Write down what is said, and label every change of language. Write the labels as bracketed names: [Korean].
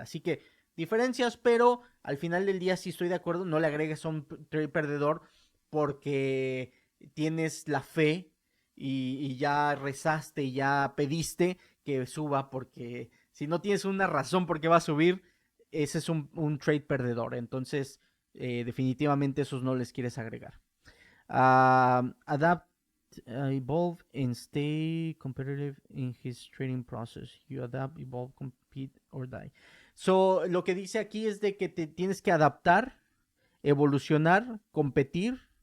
[Spanish] Así que diferencias, pero al final del día sí estoy de acuerdo, no le agregues a un trade perdedor porque tienes la fe y ya rezaste y ya pediste que suba porque si no tienes una razón por qué va a subir, ese es un trade perdedor. Entonces, definitivamente esos no les quieres agregar. [English] Adapt, evolve, and stay competitive in his trading process. You adapt, evolve, compete, or die. [Spanish] So, lo que dice aquí es de que te tienes que adaptar, evolucionar, competir.